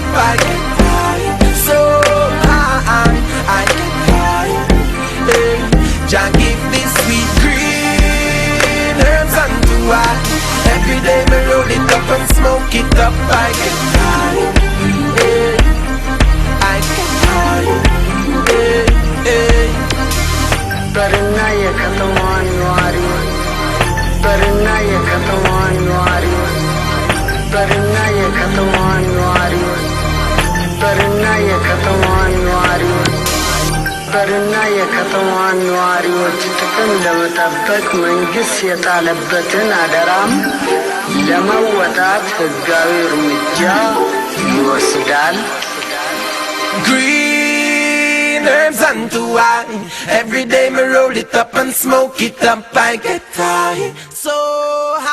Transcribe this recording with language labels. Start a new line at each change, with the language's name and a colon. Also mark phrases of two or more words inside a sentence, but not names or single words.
English: I get high, so high. I get high. Hey, Jah give this sweet green herbs unto I. Every day me roll it up and smoke it up. I get high. Hey, I get high. Hey, hey. Barinaya katawan wari. Barinaya katawan wari. Barinaya katawan wari. Barinaya katawan wari. Barinaya katawan wari.
Amharic: ወጭትክን ለመጠበቅ መንግስት የጣለበትን አደራም ለመወጣት ህጋዊ እርምጃ ይወስዳል።
English: Green herbs unto I. Every day me roll it up and smoke it up. I get high, so